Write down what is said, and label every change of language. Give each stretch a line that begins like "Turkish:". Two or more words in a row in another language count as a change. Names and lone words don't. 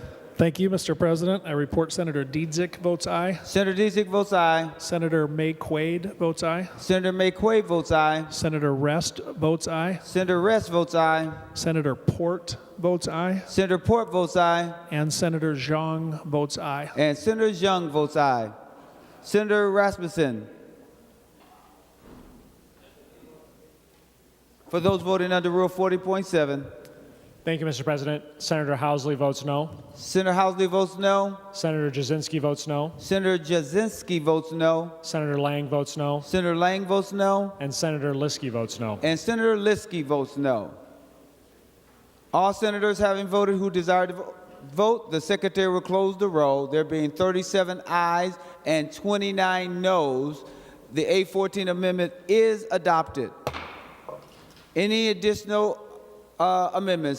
English: Thank you, Mr. President. I report Senator Dietzick votes aye. Senator Dietzick votes aye. Senator May Quaid votes aye. Senator May Quaid votes aye. Senator Rest votes aye. Senator Rest votes aye. Senator Port votes aye. Senator Port votes aye. And Senator Zhang votes aye. And Senator Zhang votes aye. Senator Rasmussen. For those voting under Rule 40.7. Thank you, Mr. President. Senator Housley votes no. Senator Housley votes no. Senator Jasinski votes no. Senator Jasinski votes no. Senator Lang votes no. Senator Lang votes no. And Senator Liskey votes no. And Senator Liskey votes no. All senators having voted who desire to vote, the secretary will close the roll. There being 37 ayes and 29 noes, the A14 amendment is adopted. Any additional amendments?